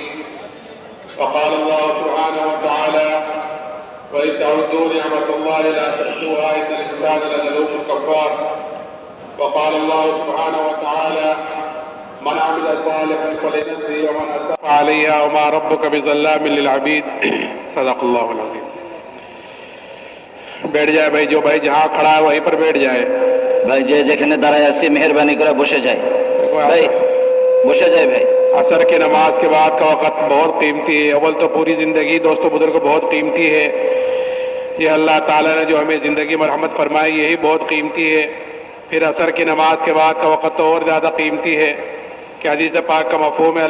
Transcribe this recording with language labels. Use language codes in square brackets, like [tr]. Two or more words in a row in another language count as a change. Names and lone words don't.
[ar] وقال الله سبحانه وتعالى: وإذ تعدوا نعمة الله لا تحصوها إن الإنسان لظلوم كفار. وقال الله سبحانه وتعالى: من عمل صالحا فلنفسه ومن أساء عليها وما ربك بظلام للعبيد. صدق اللہ العظیم. [ur] بیٹھ جائے بھائی، جو بھائی جہاں کھڑا ہے وہیں پر بیٹھ جائے. [bn] ভাই যে যেখানে দাঁড়ায় আছি মেহেরবানি করে বসে যায় ভাই, বসে যায় ভাই. [ur] عصر کی نماز کے بعد کا وقت بہت قیمتی ہے. اول تو پوری زندگی دوستو بزرگ بہت قیمتی ہے. یہ اللہ تعالیٰ نے جو ہمیں زندگی مرحمت فرمائی یہی بہت قیمتی ہے. پھر عصر کی نماز کے بعد کا وقت تو اور زیادہ قیمتی ہے کہ حدیث پاک کا مفہوم ہے.